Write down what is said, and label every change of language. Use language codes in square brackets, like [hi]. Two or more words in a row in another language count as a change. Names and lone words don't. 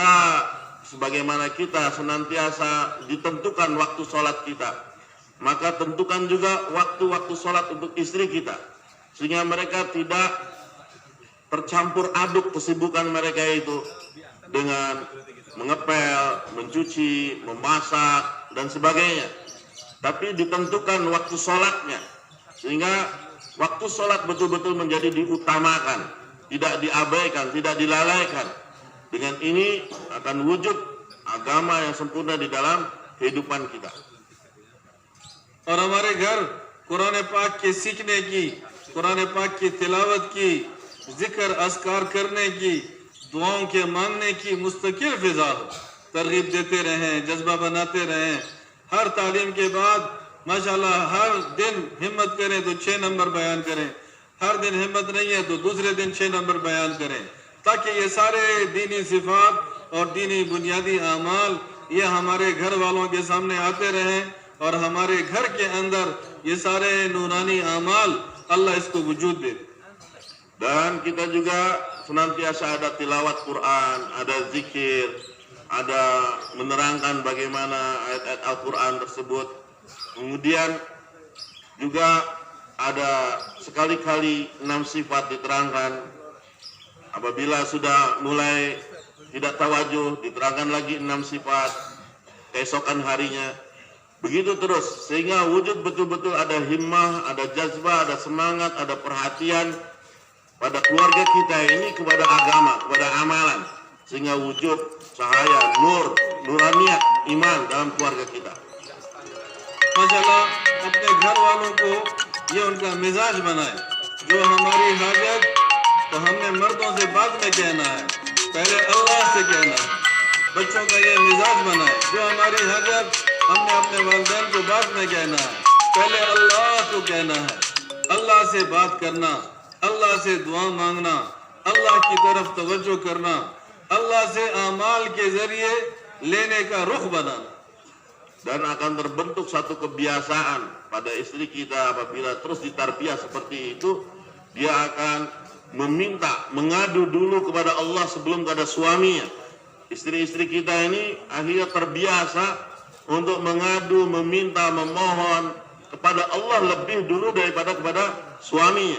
[id] Kita sebagaimana kita senantiasa ditentukan waktu sholat kita, maka tentukan juga waktu-waktu sholat untuk istri kita, sehingga mereka tidak tercampur aduk kesibukan mereka itu dengan mengepel, mencuci, memasak, dan sebagainya. Tapi ditentukan waktu sholatnya, sehingga waktu sholat betul-betul menjadi diutamakan, tidak diabaikan, tidak dilalaikan. Dengan ini akan wujud agama yang sempurna di dalam kehidupan kita. [hi] और हमारे घर कुरान पाक के सीखने की, कुरान पाक की तिलावत की, जिक्र अस्कार करने की, दुआओं के मांगने की मुस्तकिल फिजा हो। तरगीब देते रहें, जज्बा बनाते रहें। हर तालीम के बाद माशाल्लाह हर दिन हिम्मत करें तो 6 नंबर बयान करें, हर दिन हिम्मत नहीं है तो दूसरे दिन 6 नंबर बयान करें, ताकि ये सारे दीनी सिफात और दीनी बुनियादी आमाल ये हमारे घर वालों के सामने आते रहें और हमारे घर के अंदर ये सारे नूरानी आमाल अल्लाह इसको वजूद दे। [id] Dan kita juga senantiasa ada tilawat Quran, ada zikir, ada menerangkan bagaimana ayat-ayat Al-Quran tersebut. Kemudian juga ada sekali-kali 6 sifat diterangkan. Apabila sudah mulai tidak tawajuh, diterangkan lagi 6 sifat keesokan harinya. Begitu terus, sehingga wujud betul-betul ada himmah, ada jazbah, ada semangat, ada perhatian pada keluarga kita ini kepada agama, kepada amalan, sehingga wujud cahaya, nur, nuraniyah, iman dalam keluarga kita. [hi] माशाल्लाह अपने घर वालों को ये उनका मिजाज बनाए। जो हमारी हाजत तो हमने मर्दों से बाद में कहना है, पहले अल्लाह से कहना है। बच्चों का ये मिजाज बनाए। जो हमारी हाजत हमने अपने वालिदैन को बाद में कहना है, पहले अल्लाह को कहना है। अल्लाह से बात करना, अल्लाह से दुआ मांगना, अल्लाह की तरफ तवज्जो करना, अल्लाह से आमाल के जरिए लेने का रुख बनाना। [id] Dan akan terbentuk satu kebiasaan pada istri kita apabila terus ditarbiyah seperti itu, dia akan meminta, mengadu dulu kepada Allah sebelum kepada suaminya. Istri-istri kita ini akhirnya terbiasa untuk mengadu, meminta, memohon kepada Allah lebih dulu daripada kepada suaminya.